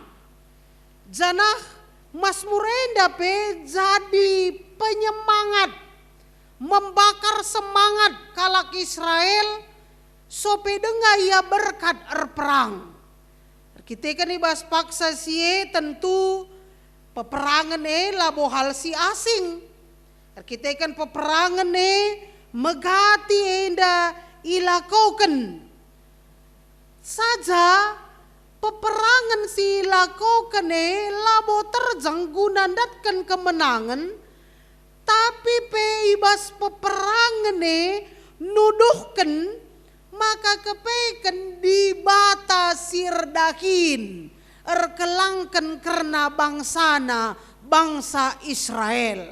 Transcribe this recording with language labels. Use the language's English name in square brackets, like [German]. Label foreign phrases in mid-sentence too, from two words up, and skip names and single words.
[Batak Karo] Janah Mazmur enda pe jadi penyemangat [Indonesian] membakar semangat [Batak Karo] kalak Israel sope denga ia berkat erperang. Kita kan ibas paksa sie tentu peperangan labo hal si asing. Kita kan peperangan megati enda ilakoken saja peperangan si ilakoken labo terjang [Indonesian] guna ndatkan kemenangan [Batak Karo] tapi pe ibas peperangan nuduhken maka kepeken dibata sirdahin erkelangken karena bangsana bangsa Israel.